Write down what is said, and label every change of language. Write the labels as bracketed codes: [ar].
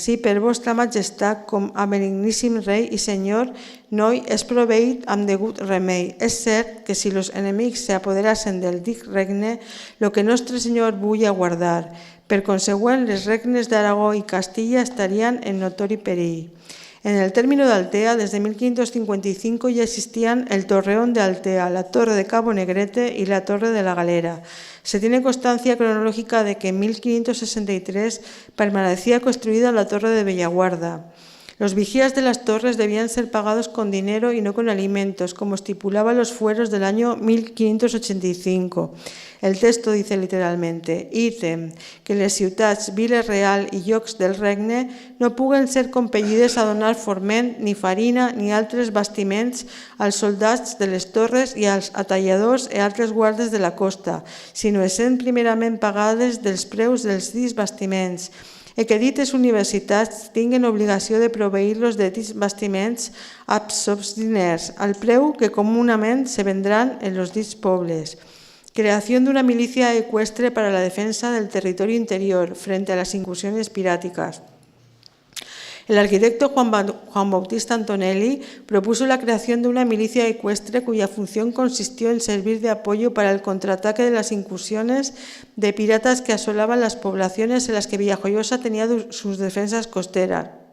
[ca] Si per vostra majestat, com a benigníssim rei i senyor, no és proveït amb degut remei. És cert que si los enemics se apoderasen del dic regne, lo que nostre senyor vull aguardar. Per consegüent, les regnes d'Aragó i Castilla estarían en notori perill. [es] En el término de Altea, desde 1555 ya existían el Torreón de Altea, la Torre de Cabo Negrete y la Torre de la Galera. Se tiene constancia cronológica de que en 1563 permanecía construida la Torre de Bellaguarda. Los vigías de las torres debían ser pagados con dinero y no con alimentos, como estipulaban los fueros del año 1585. El texto dice literalmente: [ca] «Ítem que les ciutats, viles real i llocs del regne no puguen ser compellides a donar forment, ni farina, ni altres bastiments als soldats de les torres i als atalladors i altres guardes de la costa, sinó essent primerament pagades dels preus dels dits bastiments, i que dites universitats tinguen obligació de proveir-los de dits bastiments absobs diners, al preu que comunament se vendran en los dits pobles. [es] Creación de una milicia ecuestre para la defensa del territorio interior frente a las incursiones piráticas. El arquitecto Juan Bautista Antonelli propuso la creación de una milicia ecuestre cuya función consistió en servir de apoyo para el contraataque de las incursiones de piratas que asolaban las poblaciones en las que Villajoyosa tenía sus defensas costeras.